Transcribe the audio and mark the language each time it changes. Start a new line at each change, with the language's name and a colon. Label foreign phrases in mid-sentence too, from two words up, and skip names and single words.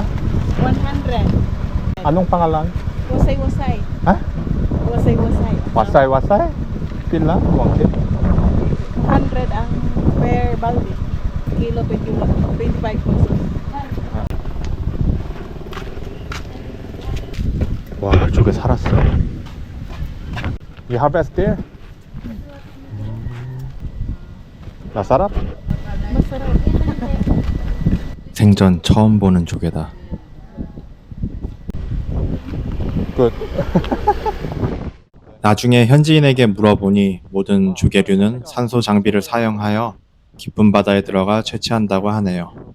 Filipino: 100. Anong pangalan? Wasay-wasay. Ha? Wasay-wasay.
Cebuano: Wasay-wasay? Pila?
Filipino: 100 ang per balde. Kilo 25 pesos.
Korean: 와, 이쪽에 살았어.
English: You harvest there?
Korean: 나사라?
Filipino: Masarap.
Korean: 생전 처음 보는 조개다. 끝. 나중에 현지인에게 물어보니 모든 조개류는 산소 장비를 사용하여 깊은 바다에 들어가 채취한다고 하네요.